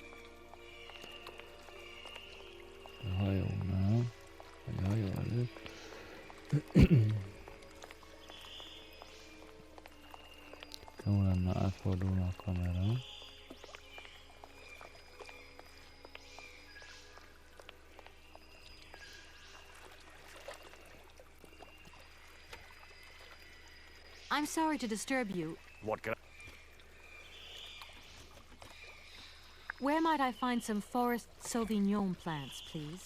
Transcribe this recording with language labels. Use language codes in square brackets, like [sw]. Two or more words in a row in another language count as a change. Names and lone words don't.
[hu] A hajónál. Vagy a hajó előtt. Jó lenne, átfordulna a kamera. [en] I'm sorry to disturb you. What can I... Where might I find some forest Sauvignon plants, please?